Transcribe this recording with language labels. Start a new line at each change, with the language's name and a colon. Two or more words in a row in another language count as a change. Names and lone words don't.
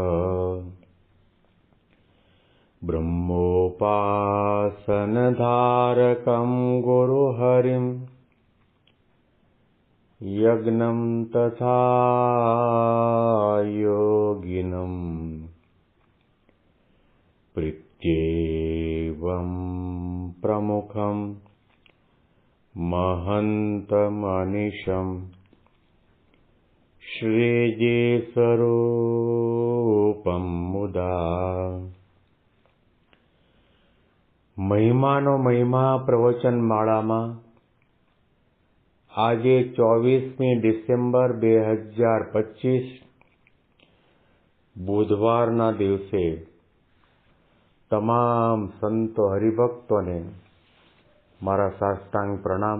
Sanskrit: ब्रह्मोपासनधारकं गुरुहरिं यज्ञं तथा योगिनं प्रीत्येवं प्रमुखं महन्तमनिशम् श्रीजीस्वरूपं मुदा
Gujarati: મહિમાનો મહિમા પ્રવચન માળામાં આજે 24મી ડિસેમ્બર 2025 બુધવારના દિવસે તમામ સંતો હરિભક્તોને મારા સાષ્ટાંગ પ્રણામ.